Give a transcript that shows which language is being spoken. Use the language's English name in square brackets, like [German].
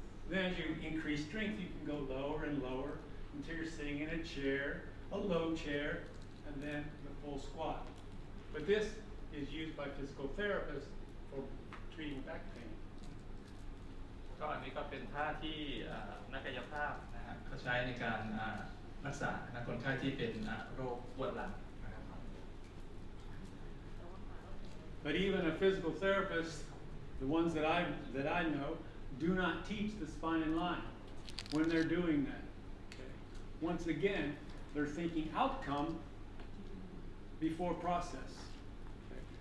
[English] Then as you increase strength, you can go lower and lower until you're sitting in a chair, a low chair, and then the full squat. But this is used by physical therapists for treating back pain. [Thai] ก็อันนี้ก็เป็นท่าที่นักกายภาพนะฮะเขาใช้ในการรักษาคนไข้ที่เป็นโรคปวดหลังนะครับ [English] But even a physical therapist, the ones that I know, do not teach the spine in line when they're doing that. Okay? Once again, they're thinking outcome before process. Okay?